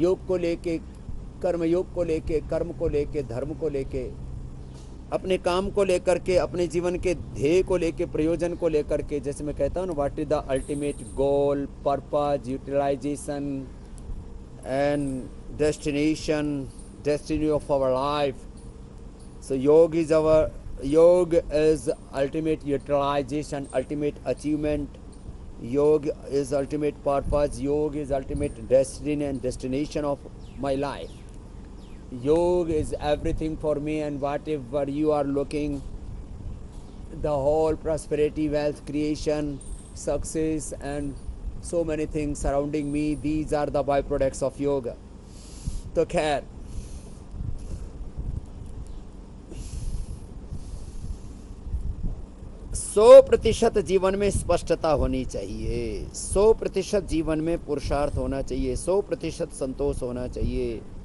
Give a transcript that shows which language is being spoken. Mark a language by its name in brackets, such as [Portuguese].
[Hindi] योग को लेके, कर्म योग को लेके, कर्म को लेके, धर्म को लेके, अपने काम को लेकर के, अपने जीवन के ध्येय को लेके, प्रयोजन को लेकर के। जैसे मैं कहता हूँ ना, [English] What is the ultimate goal, purpose, utilization and destination, destiny of our life. So yoga is ultimate utilization, ultimate achievement. Yoga is ultimate purpose. Yoga is ultimate destiny and destination of my life. Yoga is everything for me, and whatever you are looking, the whole prosperity, wealth creation, success, and so many things surrounding me, these are the byproducts of yoga. [Hindi] तो खैर, सौ प्रतिशत जीवन में स्पष्टता होनी चाहिए, 100% जीवन में पुरुषार्थ होना चाहिए, 100% संतोष होना चाहिए,